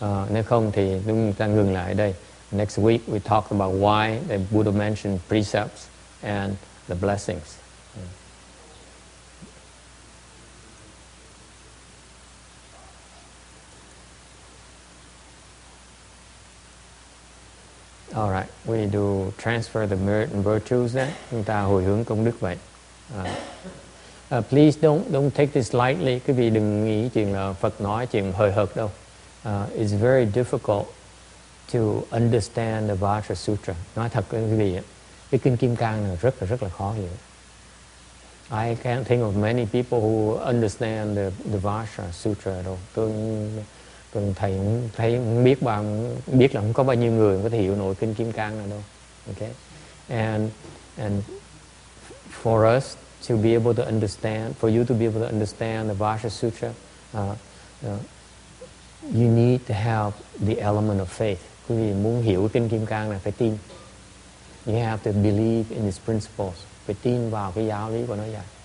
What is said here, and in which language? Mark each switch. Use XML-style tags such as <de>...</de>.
<vi>Nếu không thì chúng ta ngừng lại ở đây.</vi> <en>Next week we talk about why the Buddha mentioned precepts and the blessings. All right, we do transfer the merit and virtues then.</en> <vi>Chúng ta hồi hướng công đức vậy.</vi> <en>Please don't take this lightly.</en> <vi>Quý vị đừng nghĩ chuyện là Phật nói chuyện hời hợt đâu.</vi> <en>It's very difficult to understand the Vajra Sutra.</en> <vi>Nói thật với quý vị, cái kinh Kim Cang này rất là khó hiểu.</vi> <en>I can't think of many people who understand the Vajra Sutra at all.</en> <vi>Tôi thầy không biết là không có bao nhiêu người có thể hiểu nổi kinh Kim Cang này đâu.</vi> <en>Okay, and for us to be able to understand, for you to be able to understand the Vajra Sutra, you need to have the element of faith.</en> <vi>Quý vị muốn hiểu kinh Kim Cang này phải tin.</vi> <en>You have to believe in its principles.</en> <vi>Phải tin vào cái giáo lý của nó vậy.</vi>